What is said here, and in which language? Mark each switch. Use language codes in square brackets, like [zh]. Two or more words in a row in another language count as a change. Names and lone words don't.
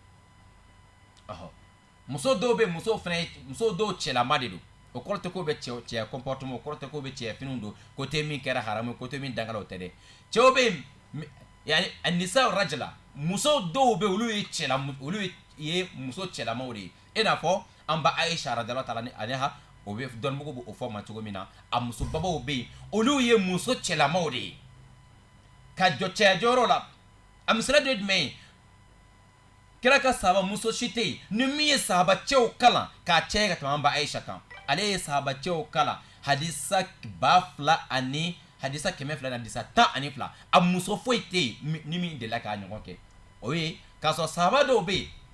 [bm] muso dɔw bɛ muso dɔw cɛlama de don o kɔrɔ tɛ ko bɛ cɛya comportement o kɔrɔ tɛ ko bɛ cɛya finiw don côté min kɛra haramu côté min dangala o tɛ dɛ cɛw bɛ yani anisa rajala muso dɔw bɛ olu ye muso cɛlamaw de ye e n'a fɔ an ba Aisha [ar] رضي الله تعالى عنها [bm] o bɛ dɔnnibaga b'o fɔ ma cogo min na a muso babaw bɛ yen olu ye muso cɛlamaw de ye ka jɔ cɛya jɔyɔrɔ la a misaliya dɔ ye jumɛn ye kira ka sahaba muso si tɛ yen ni min ye sahaba cɛw kalan k'a cɛ ka tɛmɛ an ba Aisha kan ale ye sahaba cɛw kalan hadisa 2000 ani hadisa 200 ani hadisa 12 a muso foyi tɛ yen ni min delila k'a ɲɔgɔn kɛ o ye k'a sɔrɔ sahaba dɔw bɛ yen